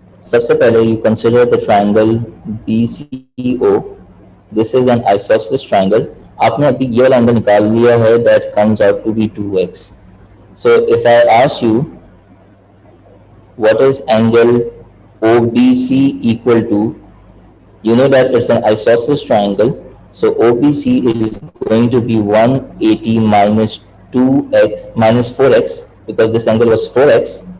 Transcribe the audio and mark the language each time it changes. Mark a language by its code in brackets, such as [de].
[hi] सबसे पहले [en] you consider the triangle BCO. This is an isosceles triangle. [hi] आपने अभी ये वाला एंगल निकाल लिया है, [en] that comes out to be 2x. So if I ask you what is angle OBC equal to, you know that it's an isosceles triangle. So OBC is going to be 180 minus 2x minus 4x, because this angle was 4x.